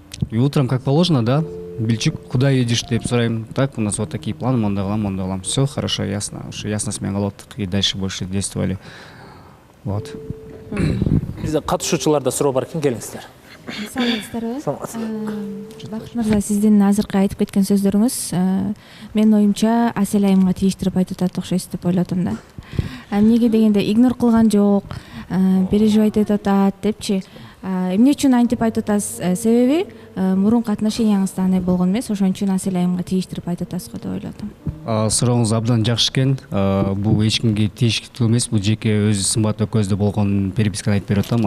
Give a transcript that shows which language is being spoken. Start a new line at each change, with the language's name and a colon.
Russian: И утром, как положено, да, Бельчик, куда едешь,
Kyrgyz: деп сурайм.
Russian: Так, у нас вот такие планы,
Kyrgyz: мондай кылам.
Russian: Все хорошо, ясно. Уж ясно с меня и дальше больше действовали. Вот.
Kyrgyz: Бизде катышуучуларда суроо бар экен, келиңиздер. Саламатсыздарбы? Бакыт мырза, сиздин азыркы айтып кеткен сөздөрүңүз менин оюмча Асель айымга тийиштирип айтып атат окшойсуз деп ойлодум да. Эмнеге дегенде игнор кылган жок, переживать этип атат депчи. Эмне үчүн антип айтып атасыз? Себеби мурунку отношенияңызда андай болгон эмес, ошон үчүн Асель айымга тийиштирип айтып атасыз го деп ойлодум. Сурооңуз абдан жакшы экен. Бул эч кимге тийиштүү эмес, бул жеке өзү Сымбат экөөбүздө болгон переписканы айтып берип атам.